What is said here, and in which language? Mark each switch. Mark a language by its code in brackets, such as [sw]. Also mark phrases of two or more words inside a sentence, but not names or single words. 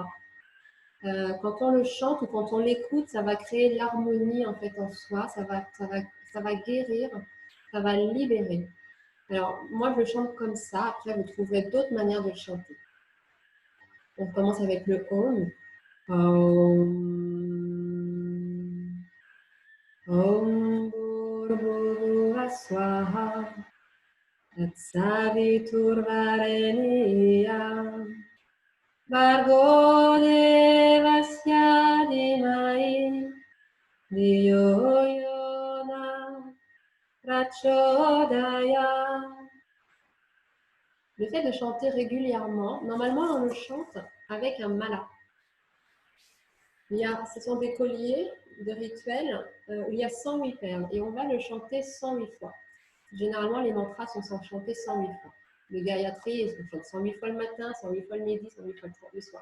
[fr] Quand on le chante ou quand on l'écoute, ça va créer l'harmonie en fait en soi, ça va guérir, ça va libérer. Alors, moi, je le chante comme ça. Après, vous trouverez d'autres manières de le chanter. On commence avec le Om. Om. [sa] Om Bhurvubhuva Swaha. Tatsaviturvarenyam. Bhargo Devasya Dhimai. Dhiyo Yona Prachodaya. [fr] Le fait de chanter régulièrement, normalement on le chante avec un mala. Ce sont des colliers de rituels où il y a 108 perles et on va le chanter 108 fois. Généralement les mantras sont chantés 108 fois. Le Gayatri, on chante 108 fois le matin, 108 fois le midi, 108 fois le soir.